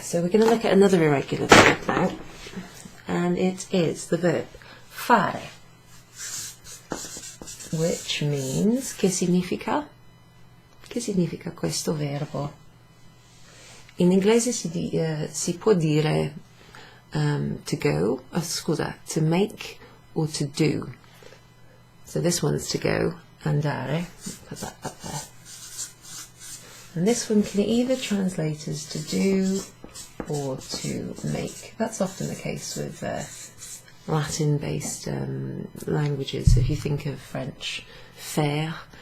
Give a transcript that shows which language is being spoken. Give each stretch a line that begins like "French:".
English: So we're going to look at another irregular verb now, and it is the verb fare, which means
Italian: che significa questo verbo? In inglese si può dire to go, to make or to do.
English: So this one's to go, andare, put that up there. And this one can either translate as to do or to make. That's often the case with Latin-based languages. If you think of French, faire